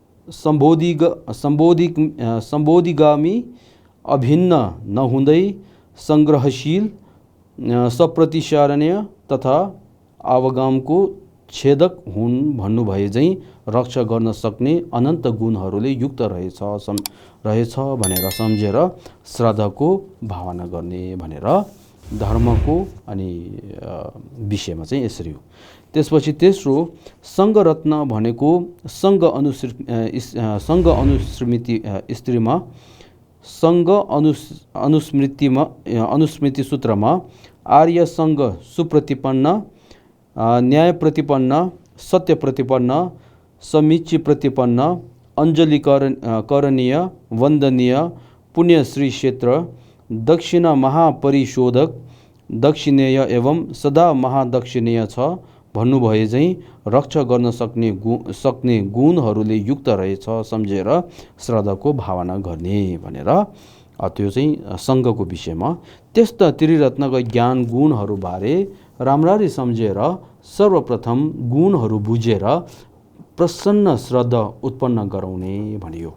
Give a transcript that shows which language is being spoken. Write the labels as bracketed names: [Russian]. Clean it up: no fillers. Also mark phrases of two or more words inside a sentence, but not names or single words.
[Nepali] सम्बोधिगामी, अभिन्न नहुँदै सङ्ग्रहशील, सप्रतिसारणीय तथा अवगामको छेदक हुन् भन्नुभए झैँ रक्षा गर्न सक्ने अनन्त गुणहरूले युक्त रहेछ भनेर सम्झेर श्रद्धाको भावना गर्ने भनेर धर्मको अनि विषयमा चाहिँ यसरी हो। त्यसपछि तेस्रो, सङ्घरत्न भनेको सङ्घ अनुस्मृति स्त्रीमा सङ्घ अनुस्मृति सूत्रमा आर्य सङ्घ सुप्रतिपन्न, न्याय प्रतिपन्न, सत्य प्रतिपन्न, समीची प्रतिपन्न, अञ्जलि करणीय, वन्दनीय, पुण्यश्री क्षेत्र, दक्षिणा महापरिशोधक, दक्षिणेय एवं सदा महादक्षिणेय छ भन्नुभए झैँ रक्षा गर्न सक्ने गुणहरूले युक्त रहेछ सम्झेर श्रद्धाको भावना गर्ने भनेर त्यो चाहिँ सङ्घको विषयमा। त्यस्ता त्रिरत्नका ज्ञान गुणहरूबारे राम्ररी सम्झेर सर्वप्रथम गुणहरू बुझेर प्रसन्न श्रद्धा उत्पन्न गराउने भनियो।